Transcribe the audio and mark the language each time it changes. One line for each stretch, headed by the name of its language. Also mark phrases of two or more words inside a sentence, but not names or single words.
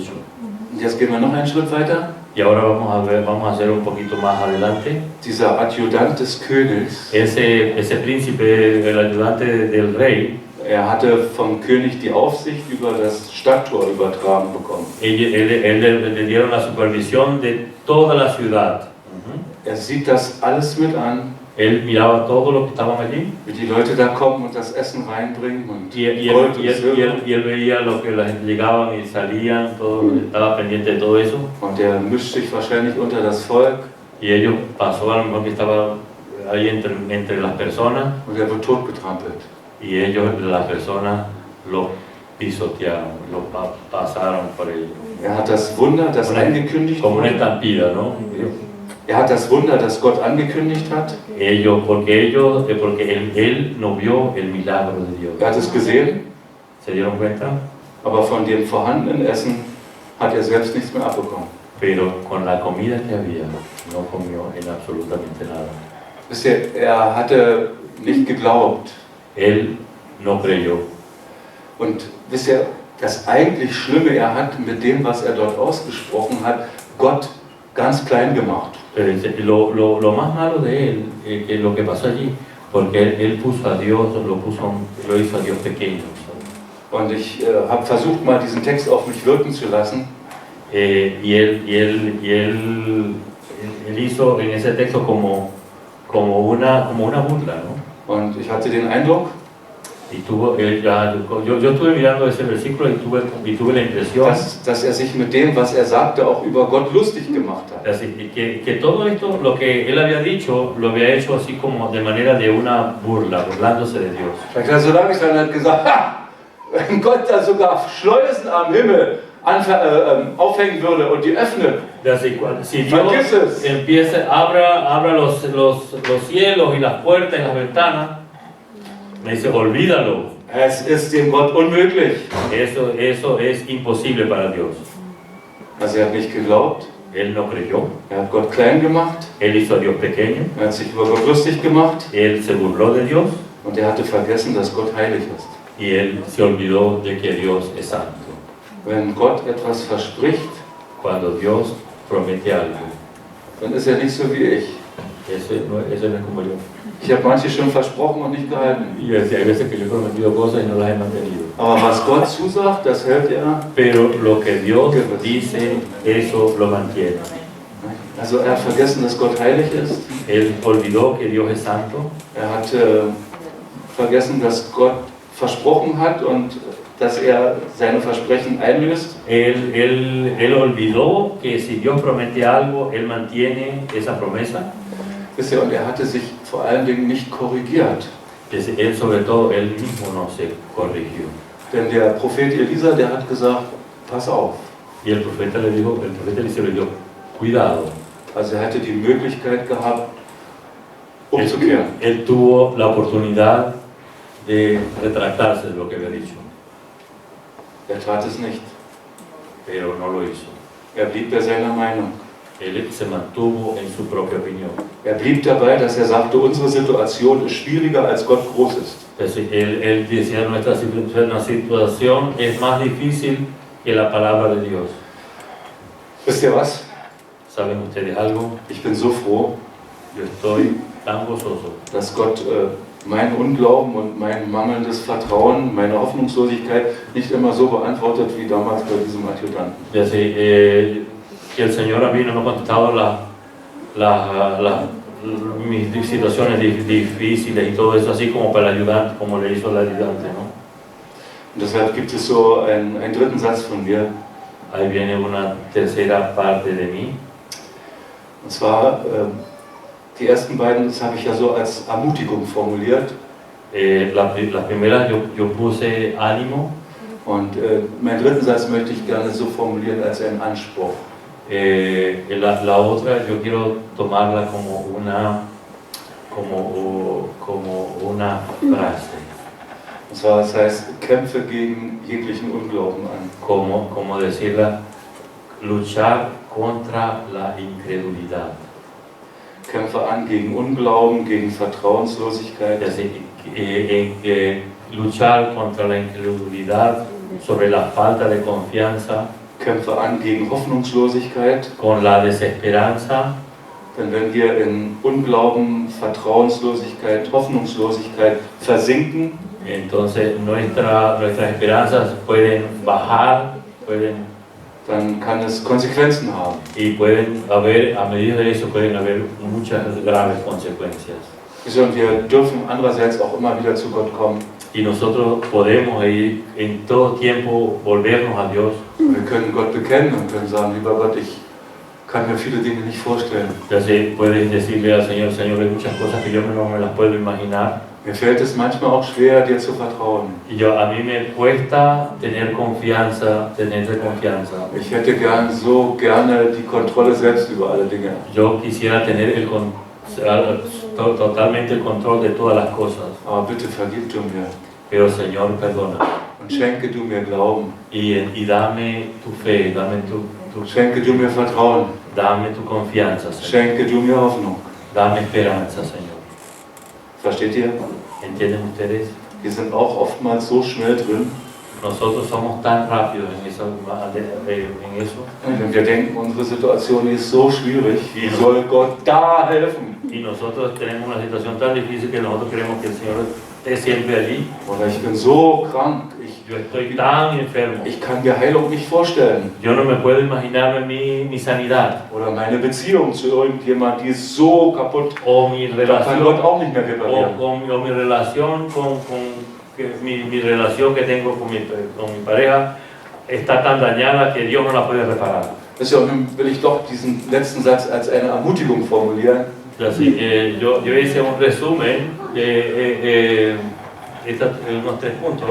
German: Und jetzt gehen wir noch einen Schritt weiter.
Spanish: Y ahora vamos a ver, vamos a hacer un poquito más adelante.
German: Dieser Adjutant des Königs,
Spanish: Ese príncipe, el ayudante del rey,
German: er hatte vom König die Aufsicht über das Stadttor übertragen bekommen.
Spanish: le dieron la supervisión de toda la ciudad.
German: Er sieht das alles mit an,
Spanish: Él miraba todo lo que estaban allí
German: wie die Leute da kommen und das Essen reinbringen und
Spanish: y
German: Gold und Silber.
Spanish: él veía lo que la gente llegaban y salían, todo, estaba pendiente de todo eso.
German: Und er mischt sich wahrscheinlich unter das Volk
Spanish: Y ellos pasó a lo mejor que estaba ahí entre las personas
German: und er wird totgetrampelt.
Spanish: y ellos, las personas, lo pisotearon, lo pasaron por ellos.
German: Er hat das Wunder, das angekündigt
Spanish: Como una
German: wurde.
Spanish: estampida, ¿no?
German: Er hat das Wunder, das Gott angekündigt hat.
Spanish: Porque él no vio el milagro de Dios.
German: Er hat es gesehen,
Spanish: ¿Se dieron cuenta?
German: aber von dem vorhandenen Essen hat er selbst nichts mehr abbekommen.
Spanish: Pero con la comida que había, no comió en absolutamente nada.
German: Wisst ihr, er hatte nicht geglaubt.
Spanish: Él no creyó.
German: Und wisst ihr, das eigentlich Schlimme, er hat mit dem, was er dort ausgesprochen hat, Gott ganz klein gemacht.
Spanish: Pero lo más malo de él, que lo que pasó allí, porque él puso a Dios, lo hizo a Dios pequeño.
German: Und ich habe versucht, mal diesen Text auf mich wirken zu lassen.
Spanish: Y él hizo en ese texto como una burla, ¿no?
German: Und ich hatte den Eindruck,
Spanish: yo estuve mirando ese versículo y tuve la impresión
German: dass er sich mit dem, was er sagte, auch über Gott lustig gemacht hat.
Spanish: que todo esto, lo que él había dicho, lo había hecho así como de manera de una burla, burlándose de Dios.
German: Vielleicht hat er so langsam hat gesagt, ha, wenn Gott da sogar Schleusen am Himmel aufhängen würde und die öffnet,
Spanish: Si Dios abra los cielos y las puertas y las ventanas, me dice, olvídalo.
German: es ist dem Gott unmöglich.
Spanish: Eso es imposible para Dios.
German: Also er hat nicht geglaubt,
Spanish: Él no creyó.
German: er hat Gott klein gemacht,
Spanish: Él hizo a Dios pequeño.
German: er hat sich über Gott lustig gemacht
Spanish: Él se burló de Dios
German: und er hatte vergessen, dass Gott heilig ist.
Spanish: y él se olvidó de que Dios es santo.
German: Wenn Gott etwas verspricht,
Spanish: Cuando Dios promete algo,
German: dann ist er nicht so wie ich.
Spanish: eso no es como yo.
German: Ich habe manche schon versprochen und nicht gehalten.
Spanish: Y hay veces que yo he prometido cosas y no las he mantenido.
German: Aber was Gott zusagt, das hält er.
Spanish: Pero lo que Dios dice, eso lo mantiene.
German: Also er hat vergessen, dass Gott heilig ist.
Spanish: Él olvidó que Dios es santo.
German: Er hat vergessen, dass Gott versprochen hat und dass er seine Versprechen einlöst.
Spanish: Él olvidó que si Dios promete algo, Él mantiene esa promesa.
German: Wisst ihr, und er hatte sich vor allen Dingen nicht korrigiert.
Spanish: Él sobre todo, él mismo no se corrigió.
German: Denn der Prophet Elisa, der hat gesagt, pass auf.
Spanish: Y el profeta le dijo, cuidado.
German: Also er hatte die Möglichkeit gehabt, umzukehren.
Spanish: Él tuvo la oportunidad de retractarse de lo que había dicho,
German: Er tat es nicht.
Spanish: pero no lo hizo.
German: Er blieb bei seiner Meinung.
Spanish: Él se mantuvo en su propia opinión.
German: Er blieb dabei, dass er sagte, unsere Situation ist schwieriger, als Gott groß ist.
Spanish: Él decía, nuestra situación es más difícil que la palabra de Dios.
German: Wisst ihr was?
Spanish: ¿Saben ustedes algo?
German: Ich bin so froh,
Spanish: Yo estoy tan gozoso
German: dass Gott mein Unglauben und mein mangelndes Vertrauen, meine Hoffnungslosigkeit nicht immer so beantwortet wie damals bei diesem Adjutanten.
Spanish: Que el Señor a mí no me ha contestado mis situaciones difíciles y todo eso, así como para el ayudante, como le hizo el ayudante, ¿no?
German: Und deshalb gibt es so einen dritten Satz von mir.
Spanish: Ahí viene una tercera parte de mí.
German: Und zwar, die ersten beiden, das habe ich ja so als Ermutigung formuliert.
Spanish: Las primeras yo puse ánimo.
German: Und meinen dritten Satz möchte ich gerne so formulieren als einen Anspruch.
Spanish: La otra yo quiero tomarla como una frase.
German: Und zwar, das heißt, kämpfe gegen jeglichen Unglauben an.
Spanish: Como decirla, luchar contra la incredulidad.
German: Kämpfe an gegen Unglauben, gegen Vertrauenslosigkeit.
Spanish: Luchar contra la incredulidad, sobre la falta de confianza.
German: Kämpfe an gegen Hoffnungslosigkeit.
Spanish: con la desesperanza.
German: Denn wenn wir in Unglauben, Vertrauenslosigkeit, Hoffnungslosigkeit versinken,
Spanish: Entonces nuestras esperanzas pueden bajar,
German: dann kann es Konsequenzen haben.
Spanish: y pueden haber, a medida de eso pueden haber muchas graves consecuencias.
German: Und wir dürfen andererseits auch immer wieder zu Gott kommen.
Spanish: Y nosotros podemos ir en todo tiempo volvernos a Dios.
German: Wir können Gott bekennen und können sagen, lieber Gott, ich kann mir viele Dinge nicht vorstellen.
Spanish: Entonces puedes decirle al Señor, Señor, hay muchas cosas que yo no me las puedo imaginar.
German: Mir fällt es manchmal auch schwer, dir zu vertrauen.
Spanish: Y a mí me cuesta tener confianza.
German: Ich hätte so gerne die Kontrolle selbst über alle Dinge.
Spanish: Yo quisiera tener totalmente el control de todas las cosas.
German: Aber bitte vergib du mir
Spanish: Pero Señor, perdona.
German: und schenke du mir Glauben.
Spanish: Y dame tu fe,
German: Schenke du mir Vertrauen.
Spanish: dame tu confianza, Señor.
German: Schenke du mir Hoffnung.
Spanish: Dame esperanza, Señor.
German: Versteht ihr?
Spanish: ¿Entienden ustedes?
German: Wir sind auch oftmals so schnell drin,
Spanish: Nosotros somos tan rápidos en eso.
German: wenn wir denken, unsere Situation ist so schwierig, wie soll Gott da helfen?
Spanish: Y nosotros tenemos una situación tan difícil que nosotros queremos que el Señor esté siempre allí.
German: Oder ich bin so krank,
Spanish: Yo estoy tan enfermo.
German: ich kann mir Heilung nicht vorstellen.
Spanish: Yo no me puedo imaginarme mi sanidad
German: Oder meine Beziehung zu irgendjemand, die ist so kaputt,
Spanish: o mi
German: da kann Gott
Spanish: relación
German: auch nicht mehr reparieren.
Spanish: o mi relación mi relación que tengo con mi pareja está tan dañada que Dios no la puede reparar.
German: Deshalb will ich doch diesen letzten Satz als eine Ermutigung formulieren.
Spanish: Así, yo hice un resumen de unos 3 puntos.